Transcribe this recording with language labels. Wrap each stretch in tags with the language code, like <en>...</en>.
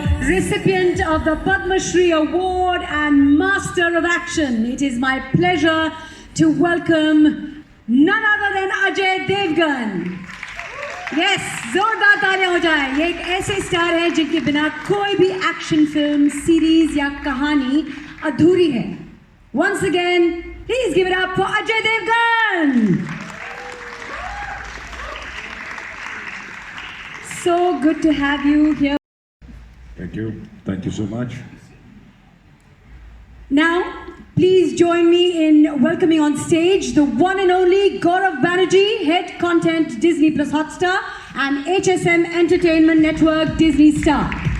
<en>recipient of the Padma Shri Award and Master of Action, it is my pleasure to welcome none other than Ajay Devgan.</en> <hi>Yes, जोरदार तालियां हो जाए. ये एक ऐसे star है जिनके बिना कोई भी एक्शन फिल्म, सीरीज या कहानी अधूरी है.</hi> <en>Once again, please give it up for Ajay Devgan. So good to have you here. Thank you. Thank you so much. Now, please join me in welcoming on stage the one and only Gaurav Banerjee, Head Content Disney Plus Hotstar and HSM Entertainment Network Disney Star.</en>